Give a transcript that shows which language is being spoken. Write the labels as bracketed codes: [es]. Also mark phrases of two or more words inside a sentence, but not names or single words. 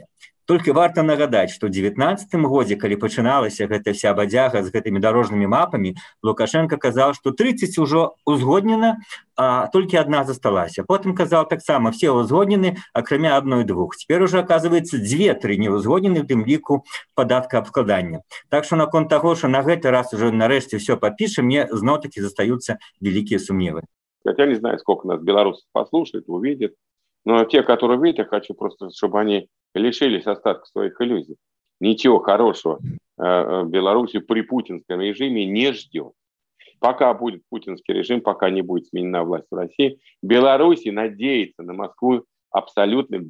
[be] Толькі варта нагадаць, што ў 19-м годзе, калі пачыналася гэта вся бадзяга з гэтымі дарожнымі мапамі, Лукашенко казаў, што 30 ўжо узгоднена, а толькі адна засталася. Потым казаў таксама, все узгоднены, акрамя адной-двух. Цяпер [ru] уже, оказывается, [be] 2-3 не узгоднены, у тым ліку падаткаабкладання. Так што наконт таго, што на гэты раз уже нарэшце все падпішем, мне зноў-таки застаюцца вялікія сумневы. [ru] Я не знаю, сколько нас белорусов послушает, увидит, но те, которые видят, я хочу просто, чтобы они лишились остатков своих иллюзий. Ничего хорошего Беларуси при путинском режиме не ждет. Пока будет путинский режим, пока не будет сменена власть в России, Беларуси надеяться на Москву абсолютно бессмысленно.